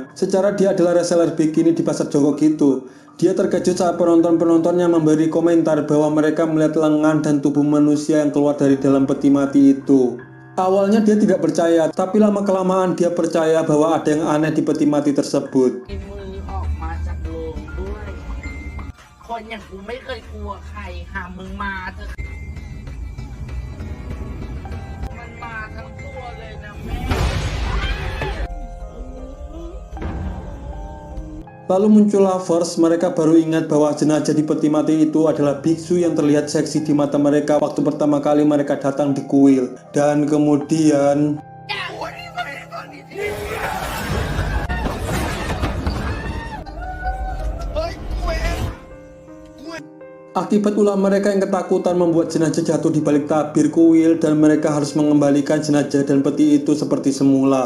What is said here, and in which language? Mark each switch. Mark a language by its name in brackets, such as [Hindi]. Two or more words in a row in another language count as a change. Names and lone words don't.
[Indonesian] Secara dia adalah reseller bikini di pasar Joko gitu. Dia terkejut saat penonton-penontonnya memberi komentar bahwa mereka melihat lengan dan tubuh manusia yang keluar dari dalam peti mati itu. Awalnya dia tidak percaya, tapi lama-kelamaan dia percaya bahwa ada yang aneh di peti mati tersebut. [Thai] มีมือออกมาจากโลงด้วย คนอย่างกูไม่เคยกลัวใครหามึงมาเถอะมันมาทั้งตัวเลยนะแม่ [Indonesian] Lalu muncullah First, mereka baru ingat bahwa jenazah di peti mati itu adalah biksu yang terlihat seksi di mata mereka waktu pertama kali mereka datang di kuil. Dan kemudian akibat ulah mereka yang ketakutan membuat jenazah jatuh di balik tabir kuil dan mereka harus mengembalikan jenazah dan peti itu seperti semula.